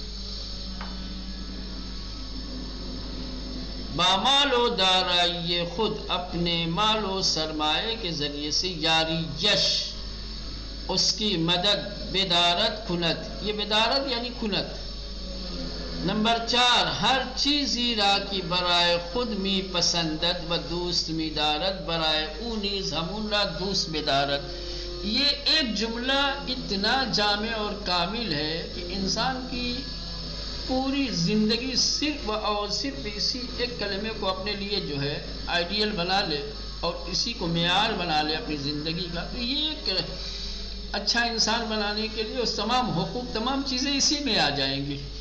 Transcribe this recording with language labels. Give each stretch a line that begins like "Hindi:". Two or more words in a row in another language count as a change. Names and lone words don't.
Persian: بامال و دارائی خود،
Urdu: اپنے مال و سرمایے کے ذریعے سے
Persian: یاری یش،
Urdu: اس کی مدد،
Persian: بدارت کنت،
Urdu: یہ بدارت یعنی کنت۔
Persian: نمبر 4، ہر چیزی را کی برائے خود می پسندت و دوست می دارت برائے او نیز ہمون را دوست بدارت۔
Urdu: یہ ایک جملہ اتنا جامع اور کامل ہے کہ انسان کی پوری زندگی صرف اور صرف اسی ایک کلمے کو اپنے لیے جو ہے آئیڈیل بنا لے اور اسی کو معیار بنا لے اپنی زندگی کا، تو یہ ایک اچھا انسان بنانے کے لیے اس تمام حقوق، تمام چیزیں اسی میں آ جائیں گی۔